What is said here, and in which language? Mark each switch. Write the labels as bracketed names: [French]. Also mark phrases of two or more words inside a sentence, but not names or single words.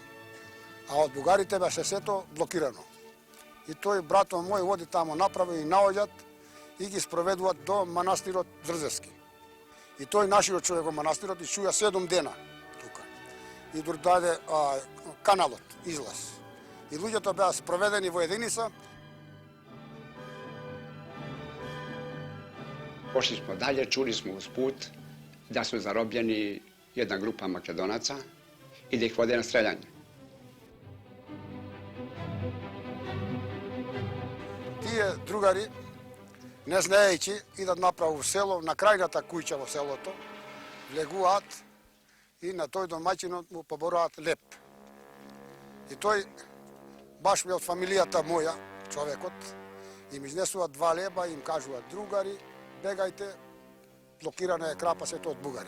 [Macedonian] А од бугарите беше сето блокирано. И тој братот мој води тамо направи и наоѓат и ги спроведуваат до манастирот Дрзевски. И тој нашиот човек во манастирот и чуја 7 дена тука. И даде каналот, излаз. И луѓето беа спроведени во единица. [Serbian] Pošli smo dalje, čuli smo uz put da su zarobljeni jedna grupa Makedonaca i da ih vode na streljanje. [Macedonian] Тие другари, не знаејќи, идат направо во село, на крајната куќа во селото, влегуваат и на тој домаќинот му побораат леп. И тој баш ми од фамилијата моја, човекот, им изнесуваат 2 леба и им кажуваат, другари, бегајте, блокирана е Крапа, сето од бугари.